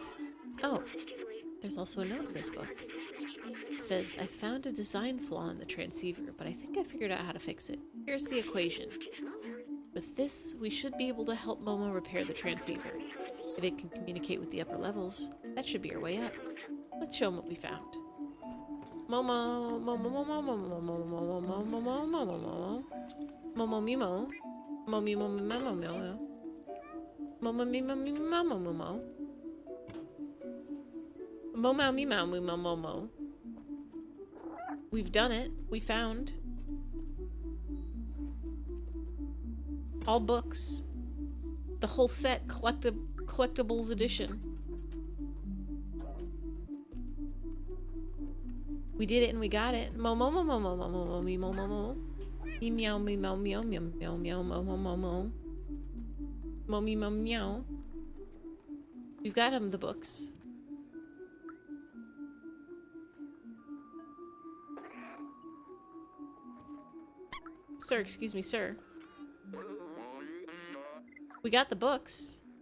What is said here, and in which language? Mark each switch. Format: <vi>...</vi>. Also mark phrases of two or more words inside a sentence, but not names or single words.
<en>Oh, there's also a note in this book. It says, I found a design flaw in the transceiver, but I think I figured out how to fix it. Here's the equation. With this, we should be able to help Momo repair the transceiver. If it can communicate with the upper levels, that should be our way up. Let's show them what we found. Momo, Momo, Momo, Momo, Momo, Momo, Momo, Momo, Momo, Momo, Mimo, Momo, Momo, Momo, Momo, Momo, Mimo, Mimo, Momo, Momo, Mimo, Mimo, Momo. We've done it. We found all books, the whole set, collectibles edition. We did it and we got it. Mo mo mo mo mo mo mo mo mo mo mo. Me meow me meow meow meow meow meow mo mo mo mo. Mo me mo meow. We've got the books. Sir, excuse me, sir. We got the books.</en>